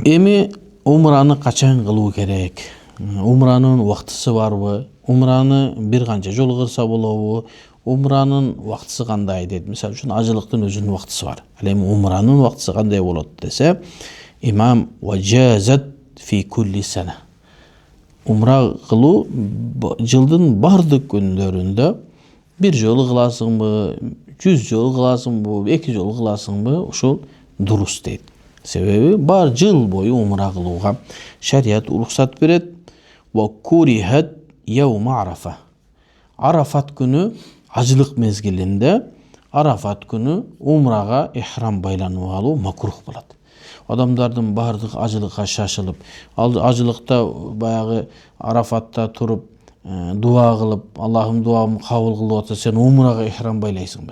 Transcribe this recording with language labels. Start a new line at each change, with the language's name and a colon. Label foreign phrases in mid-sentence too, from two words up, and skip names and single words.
Kyrgyz: Эми умраны качан кылуу керек? Умранын убактысы барбы? Умраны бир канча жолу кылса болобу? Умранын убактысы кандай дейт. Мисалы үчүн ажылыктын өзүнүн убактысы бар. Ал эми умранын убактысы кандай болот десе, имам
Arabic: وجازت في كل سنة.
Kyrgyz: Умра кылуу жылдын бардык күндөрүндө бир жолу кыласыңбы, 100 жолу кыласыңбы, 2 жолу кыласыңбы, ушул дурус дейт. Себеби бар жыл бою умра кылууга шарият уруксат берет.
Arabic: وكرهت يوم عرفة.
Kyrgyz: Арафат күнү ажылык мезгилинде Арафат күнү умрага ихрам байланып алуу макрух болот. Адамдардын бардык ажылыкка шашылып, ажылыкта баягы Арафатта туруп дуа кылып, Аллахым дуамды кабыл кылып атса, сен умрага ихрам байлайсыңбы?